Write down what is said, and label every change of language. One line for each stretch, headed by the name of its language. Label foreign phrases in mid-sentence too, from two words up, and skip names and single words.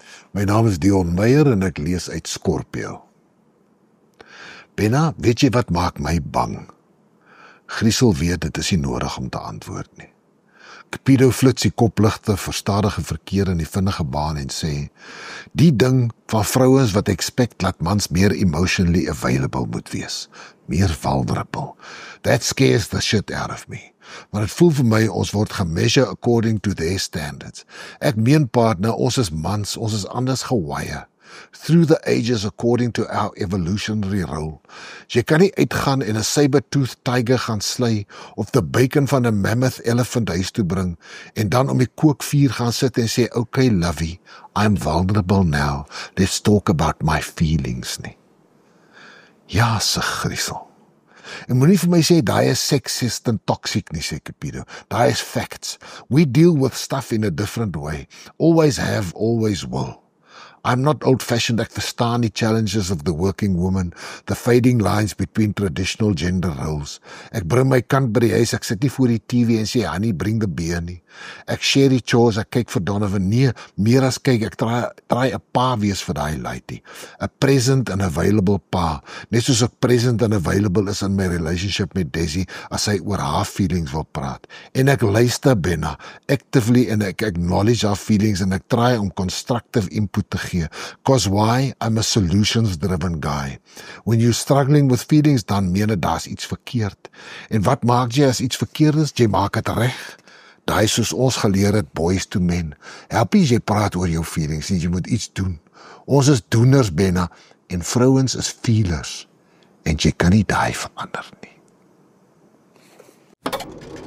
Afrikaans: My naam is Dion Meyer en ek lees uit Scorpio. Benna, weet jy wat maak my bang? Griesel weet dit is nie nodig om te antwoord nie. Cupido flits die kopligte, verstadige verkeer in die vinnige baan en sê, die ding van vrouens wat expect dat mans meer
English: emotionally available
Afrikaans: moet wees, meer vulnerable.
English: That scares the shit out of me.
Afrikaans: Maar het voel vir my, ons word gemeasure
English: according to their standards.
Afrikaans: Ek meen partner, ons is mans, ons is anders gewire.
English: Through the ages according to our evolutionary role.
Afrikaans: Jy kan nie uitgaan en 'n
English: saber-tooth tiger
Afrikaans: gaan
English: slay of the bacon
Afrikaans: van 'n
English: mammoth elephant
Afrikaans: huis toe bring en dan om die kookvuur gaan sit en sê,
English: okay lovey, I'm vulnerable now, let's talk about my feelings nie.
Afrikaans: Ja, sê Griesel. En moenie vir my sê, daai is sexist en toxic nie, sê Cupido. Daai is facts.
English: We deal with stuff in a different way. Always have, always will. I'm not old-fashioned,
Afrikaans: ek verstaan die
English: challenges of the working woman, the fading lines between traditional gender roles.
Afrikaans: Ek bring my kant by die huis, ek sit nie voor die TV en sê,
English: honey, bring the beer nie.
Afrikaans: Ek share die chores, ek kyk vir Donovan, nee, meer as kyk, ek try 'n pa wees vir daai lady.
English: A present and available
Afrikaans: pa, net soos ek
English: present and available
Afrikaans: is in my relationship met Desi, as sy oor haar feelings wil praat. En ek luister Benna, actively, en ek acknowledge haar feelings, en ek try om
English: constructive input
Afrikaans: te gee.
English: Cause why? I'm a solutions-driven guy. When you're struggling with feelings,
Afrikaans: dan meen dit daar's iets verkeerd. En wat maak jy as iets verkeerd is? Jy maak dit reg. Daai soos ons geleer het,
English: boys to men.
Afrikaans: Help jy praat oor jou feelings, en jy moet iets doen. Ons is doeners, Benna, en vrouens is feelers. En jy kan nie daai verander nie.